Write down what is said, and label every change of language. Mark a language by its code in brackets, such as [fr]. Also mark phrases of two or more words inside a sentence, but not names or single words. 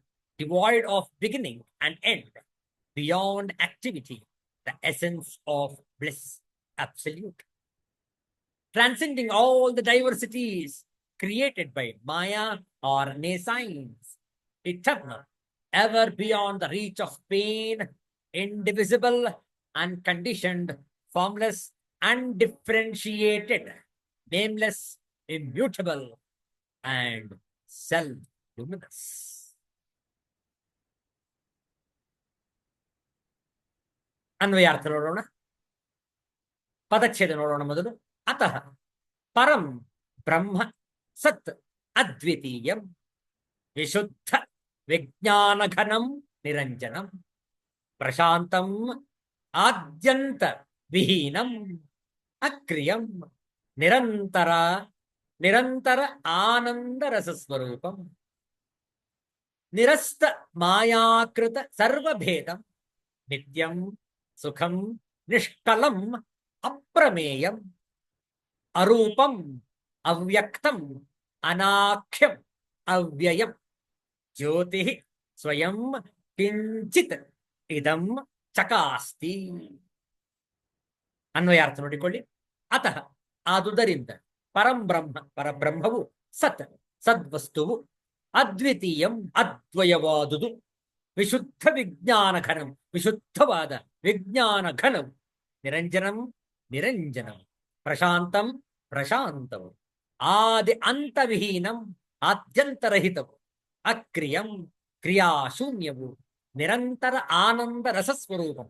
[en] devoid of beginning and end, beyond activity, the essence of bliss, absolute, transcending all the diversities created by Maya or nescience, eternal, ever beyond the reach of pain, indivisible, unconditioned, formless, undifferentiated, nameless, immutable, and self-luminous. [kn] ಅನ್ವಯಾರ್ಥ ನೋಡೋಣ. ಪದಚ್ಛೇದ ನೋಡೋಣ ಮೊದಲು. [sa] ಅತಃ ಪರಂ ಬ್ರಹ್ಮ ಸತ್ ಅದ್ವಿತೀಯಂ ವಿಶುದ್ಧ ವಿಜ್ಞಾನಘನಂ ನಿರಂಜನಂ ಪ್ರಶಾಂತಂ ಆದ್ಯಂತ ವಿಹೀನಂ ಅಕ್ರಿಯಂ ನಿರಂತರ ಆನಂದ ರಸಸ್ವರೂಪಂ ನಿರಸ್ತ ಮಾಯಾಕೃತ ಸರ್ವಭೇದಂ ನಿತ್ಯಂ ಸುಖಂ ನಿಷ್ಕಲಂ ಅಪ್ರಮೇಯಂ ಅರೂಪಂ ಅವ್ಯಕ್ತಂ ಅನಾಖ್ಯಂ ಅವ್ಯಯಂ ಜ್ಯೋತಿ ಸ್ವಯಂ ಕಿಂಚಿತ್ ಇದಂ ಚಕಾಸ್ತಿ. [kn] ಅನ್ವಯಾರ್ಥ ನೋಡಿಕೊಳ್ಳಿ. ಅತಃ ಆದುದರಿಂದ ಪರಂಬ್ರಹ್ಮ ಪರಬ್ರಹ್ಮವು ಸತ್ ಸದ್ವಸ್ತುವು ಅದ್ವಿತೀಯಂ ಅದ್ವಯವಾದುದು [sa] ವಿಶುದ್ಧ ವಿಜ್ಞಾನ ಘನಂ [kn] ವಿಶುದ್ಧವಾದ ವಿಜ್ಞಾನ ಘನಂ ನಿರಂಜನಂ ನಿರಂಜನಂ ಪ್ರಶಾಂತಂ ಪ್ರಶಾಂತವು [sa] ಆದಿ ಅಂತವಿಹೀನಂ [kn] ಆದ್ಯಂತರಹಿತವು ಅಕ್ರಿಯಂ ಕ್ರಿಯಾ ಶೂನ್ಯವು ನಿರಂತರ ಆನಂದ ರಸಸ್ವರೂಪವು.